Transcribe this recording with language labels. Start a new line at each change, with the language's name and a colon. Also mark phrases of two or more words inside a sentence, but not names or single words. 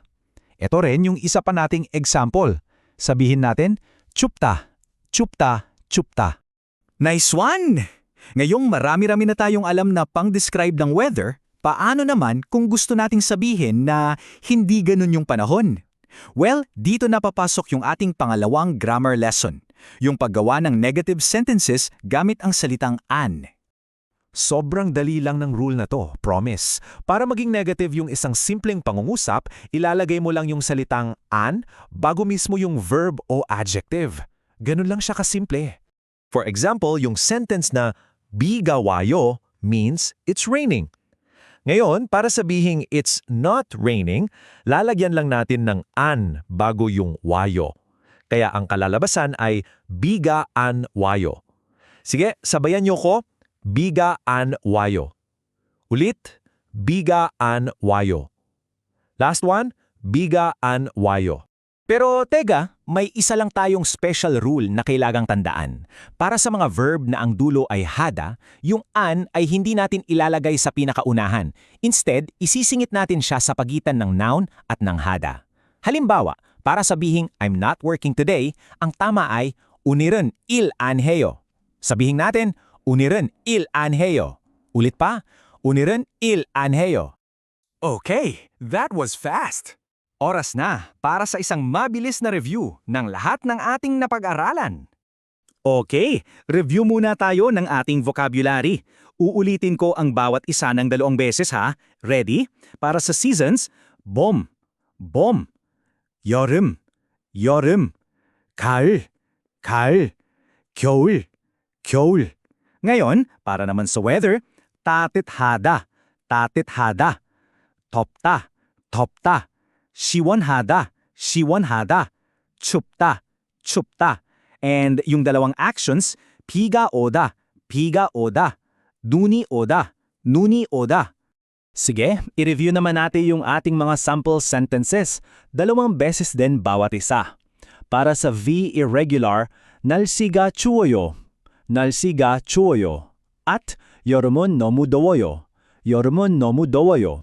Filipino: Ito rin yung isa pa nating example. Sabihin natin,
Korean: 춥다, 춥다, 춥다.
English: Nice one!
Filipino: Ngayong marami-rami na tayong alam na pang-describe ng weather, paano naman kung gusto nating sabihin na hindi ganun yung panahon? Well, dito na papasok yung ating pangalawang grammar lesson, yung paggawa ng negative sentences gamit ang salitang an. Sobrang dali lang ng rule na to, promise. Para maging negative yung isang simpleng pangungusap, ilalagay mo lang yung salitang an bago mismo yung verb o adjective. Ganun lang siya kasimple. For example, yung sentence na
Korean: 비가 와요
Filipino: means
English: it's raining.
Filipino: Ngayon, para sabihing
English: it's not raining,
Filipino: lalagyan lang natin ng an bago yung wayo. Kaya ang kalalabasan ay
Korean: 비가 안 와요.
Filipino: Sige, sabayan niyo ko,
Korean: 비가 안 와요. Ulit, 비가 안 와요.
English: Last one,
Korean: 비가 안 와요.
Filipino: Pero teka, may isa lang tayong special rule na kailangang tandaan. Para sa mga verb na ang dulo ay hada, yung an ay hindi natin ilalagay sa pinakaunahan. Instead, isisingit natin siya sa pagitan ng noun at ng hada. Halimbawa, para sabihing
English: I'm not working today,
Filipino: ang tama ay
Korean: 오늘은 일 안 해요.
Filipino: Sabihin natin,
Korean: 오늘은 일 안 해요.
Filipino: Ulit pa,
Korean: 오늘은 일 안 해요.
English: Okay, that was fast!
Filipino: Oras na para sa isang mabilis na review ng lahat ng ating napag-aralan. Okay, review muna tayo ng ating vocabulary. Uulitin ko ang bawat isa ng 2 beses ha. Ready? Para sa seasons,
Korean: 봄, 봄, 여름, 여름, 가을, 가을, 겨울, 겨울.
Filipino: Ngayon, para naman sa weather,
Korean: 따뜻하다, 따뜻하다, 덥다, 덥다, 시원하다, 시원하다, 춥다, 춥다.
Filipino: And yung dalawang actions,
Korean: 비가 오다, 비가 오다, 눈이 오다, 눈이 오다.
Filipino: Sige, i-review naman natin yung ating mga sample sentences. 2 beses din bawat isa. Para sa
English: V irregular,
Korean: 날씨가 추워요, 날씨가 추워요. At 여름은 너무 더워요, 여름은 너무 더워요.